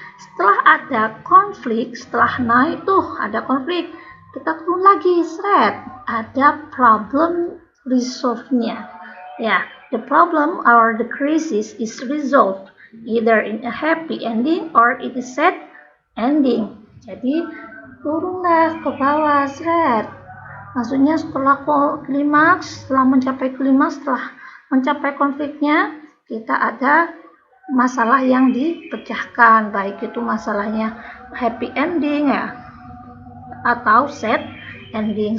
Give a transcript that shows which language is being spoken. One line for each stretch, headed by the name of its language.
Indonesian: Setelah ada konflik, setelah naik ada konflik, kita turun lagi ada problem resolve-nya.
English: Ya, the problem or the crisis is resolved either in a happy ending or it is sad ending.
Indonesian: Jadi turunlah ke bawah maksudnya setelah mencapai klimaks, setelah mencapai konfliknya, kita ada masalah yang dipecahkan, baik itu masalahnya happy ending ya atau sad ending.